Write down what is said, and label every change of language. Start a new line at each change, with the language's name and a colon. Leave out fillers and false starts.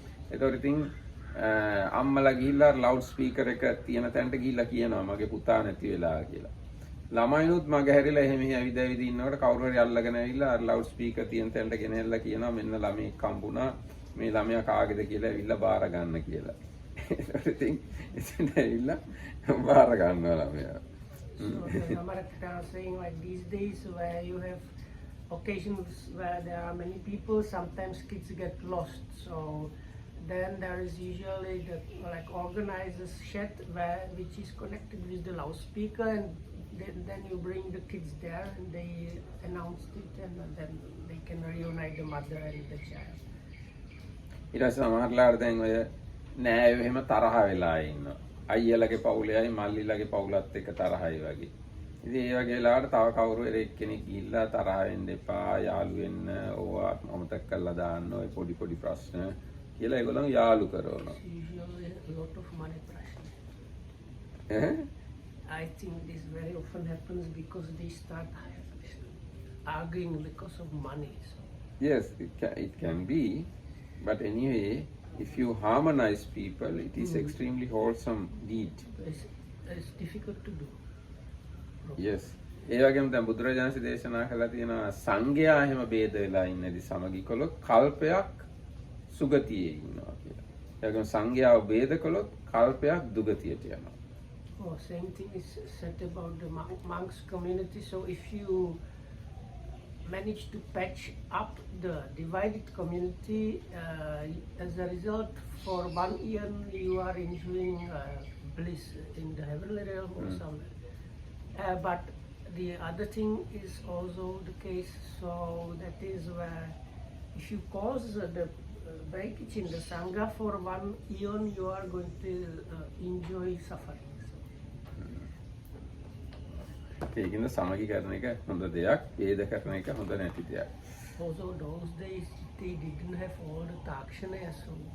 Sinhala: ඒතකොට ඉතින් අම්මලා ගිහිල්ලා ලවුඩ් ස්පීකර් එක තියෙන තැනට ගිහිල්ලා කියනවා මගේ පුතා නැති වෙලා කියලා. ළමයිනුත් මග හැරිලා එහෙම ඇවිද ඉන්නකොට කවුරු හරි අල්ලගෙන ඇවිල්ලා අර ලවුඩ් ස්පීකර් තියෙන තැනට ගෙනහැල්ලා කියනවා මෙන්න ළමෙක් හම්බුණා මේ ළමයා කාගේද කියලා ඇවිල්ලා බාර ගන්න කියලා. ඒකට ඉතින් එතන ඇවිල්ලා බාර ගන්නවා ළමයා.
English: So the Americans are saying like these days where you have occasions where there are many people, sometimes kids get lost. So then there is usually the like organizers shed which is connected with the loudspeaker, and then you bring the kids there and they announce it, and then they can reunite the mother and the child.
Sinhala: ඊට පස්සේ සමහරලාට දැන් ඔය නෑයෝ එහෙම තරහ වෙලා ඉන්නවා. අයියලගේ පවුලේයි මල්ලිලගේ පවුලත් එක්ක තරහයි වගේ. ඉතින් ඒ වගේ වෙලාවට තව කවුරු හරි එක්කෙනෙක් ගිහිල්ලා තරහ වෙන්න එපා, යාළු වෙන්න, ඕවා අමතක කරලා දාන්න ඔය පොඩි ප්‍රශ්න කියලා ඒගොල්ලෝ යාළු කරනවා.
English: Usually a lot of money pressure. I think this very often happens because they start arguing because of money. So. Yes, it can be, but anyway, if you harmonize people, it is extremely wholesome deed. It's difficult to do. Yes,
Sinhala: ඒ වගේම දැන් බුදුරජාණන්සේ දේශනා කළා තියෙනවා සංඝයා එහෙම ભેද වෙලා ඉන්නේදි සමගි කළොත් කල්පයක් සුගතියේ ඉන්නවා කියලා. ඒ වගේම සංඝයාව ભેද කළොත් කල්පයක් දුගතියට යනවා.
English: Oh, same thing is said about the monks community. So if you manage to patch up the divided community, as a result, for 1 year you are enjoying bliss in the heavenly realm or somewhere. But the other thing is also the case. So that is where if you cause the breakage in the sangha for 1 year, you are going to enjoy suffering.
Sinhala: ඒකින්ද සමගි කරන එක හොඳ දෙයක්, ભેද කරන එක හොඳ නැති දෙයක්.
English: Also those days they didn't have all the takshana, so